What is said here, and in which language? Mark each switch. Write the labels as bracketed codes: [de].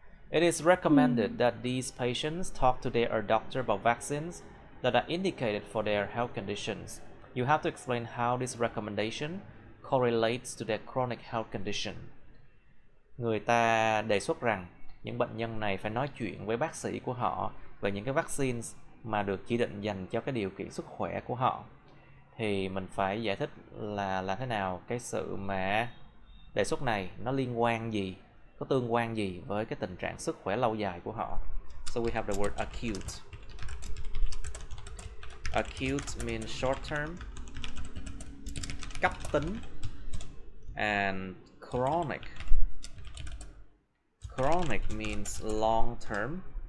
[en] It is recommended that these patients talk to their doctor about vaccines that are indicated for their health conditions. You have to explain how this recommendation correlates to their chronic health condition. [vi] Người ta đề xuất rằng những bệnh nhân này phải nói chuyện với bác sĩ của họ về những cái vaccine mà được chỉ định dành cho cái điều kiện sức khỏe của họ. Thì mình phải giải thích là thế nào cái sự mà đề xuất này nó liên quan gì, có tương quan gì với cái tình trạng sức khỏe lâu dài của họ. [en] So we have the word acute. Acute means short term, [vi] cấp tính, [en] and chronic. Chronic means long term.